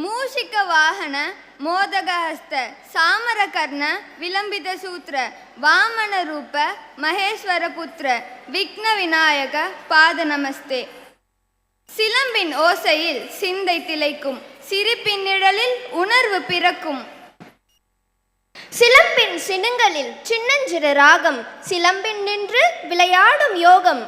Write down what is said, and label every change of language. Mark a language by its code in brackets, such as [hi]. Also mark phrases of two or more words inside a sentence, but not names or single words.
[sa] ಮೂಷಿಕ ವಾಹನ ಮೋದಗಹಸ್ತ ಸಾಮರಕರ್ಣ ವಿಲಂಬಿತ ಸೂತ್ರ ವಾಮನ ರೂಪ ಮಹೇಶ್ವರ ಪುತ್ರ விக்ன விநாயக பாத நமஸ்தே. [ta] சிலம்பின் ஓசையில் சிந்தை திளைக்கும், சிரிப்பின் நிழலில் உணர்வு பிறக்கும். சிலம்பின் சினுங்களில் சின்னஞ்சிறு ராகம், சிலம்பின் நின்று விளையாடும் யோகம்.